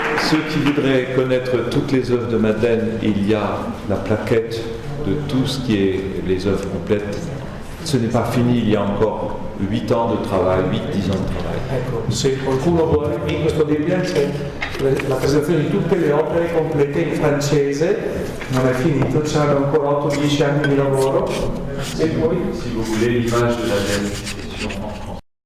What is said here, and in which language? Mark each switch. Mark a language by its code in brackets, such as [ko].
[fr] Ceux qui voudraient connaître toutes les œuvres de Madeleine, il y a la plaquette de tout ce qui est les œuvres complètes. Ce n'est pas fini, il y a encore 8 ans de travail, 8-10 ans de travail. [it] Ecco, se qualcuno vuole, in questo Bibbia c'è la presentazione di tutte le opere complete in francese, non è finito, ci saranno ancora 8-10 anni di lavoro. E poi, [fr] si vous voulez l'image de la dernière édition en France.